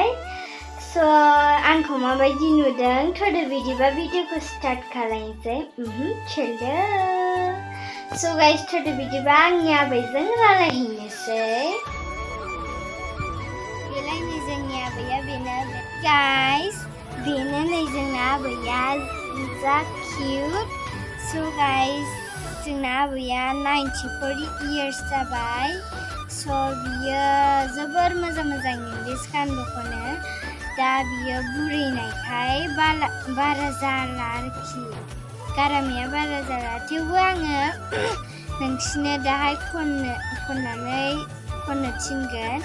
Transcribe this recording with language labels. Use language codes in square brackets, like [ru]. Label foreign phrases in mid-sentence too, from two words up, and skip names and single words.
[brx] So, आंखौ माबायदि नुदों थोदो बिदिबा भिडिअखौ स्टार्ट खालामनोसै। चलो। [en] So guys, [brx] थोदो बिदिबा आंनि आबैजों रायलायहैनोसै। देलायनो जोंनि आबैया बेनो guys, बेनो नै जोंना आबैया जा cute. [en] So guys, [brx] जोंना आबैया 94 years जाबाय। So बियो जोबोर मोजां इंग्लिश गानबो खनो। दा बियो बुरैनायखाय बारा जाला आरोखि गारामाया बारा जाला थेवबो आङो नोंसिनो दाहाय खननानै खननो थिनगोन।